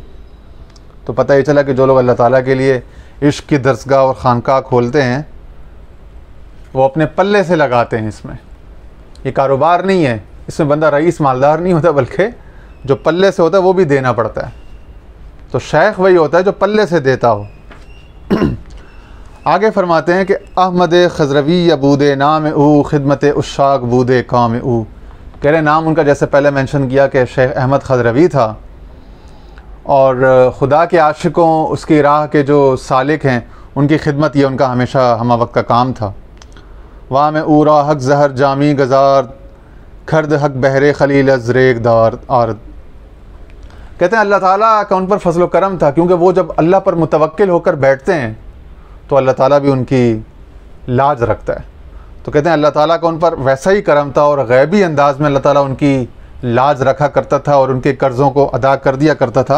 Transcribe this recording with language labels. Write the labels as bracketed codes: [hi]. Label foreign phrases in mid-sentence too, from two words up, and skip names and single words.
[ur] تو پتہ یہ چلا کہ جو لوگ اللہ تعالیٰ کے لیے عشق کی درسگاہ اور خانقاہ کھولتے ہیں وہ اپنے پلے سے لگاتے ہیں۔ اس میں یہ کاروبار نہیں ہے، اس میں بندہ رئیس مالدار نہیں ہوتا، بلکہ جو پلے سے ہوتا ہے وہ بھی دینا پڑتا ہے۔ تو شیخ وہی ہوتا ہے جو پلے سے دیتا ہو۔ آگے فرماتے ہیں کہ [fa] احمد خضروی بود نام او خدمت عشاق بود کام او۔ [ur] کہہ رہے نام ان کا جیسے پہلے مینشن کیا کہ شیخ احمد خضروی تھا، اور خدا کے عاشقوں، اس کی راہ کے جو سالک ہیں، ان کی خدمت یہ ان کا ہمیشہ ہمہ وقت کا کام تھا۔ [fa] وام او را حق زہر جامی گزار کھرد حق بہرے خلیل از ریگ دار آرد۔ [ur] کہتے ہیں اللہ تعالیٰ کا ان پر فضل و کرم تھا، کیونکہ وہ جب اللہ پر متوکل ہو کر بیٹھتے ہیں تو اللہ تعالیٰ بھی ان کی لاج رکھتا ہے۔ تو کہتے ہیں اللہ تعالیٰ کا ان پر ویسا ہی کرم تھا، اور غیبی انداز میں اللہ تعالیٰ ان کی لاز رکھا کرتا تھا اور ان کے قرضوں کو ادا کر دیا کرتا تھا.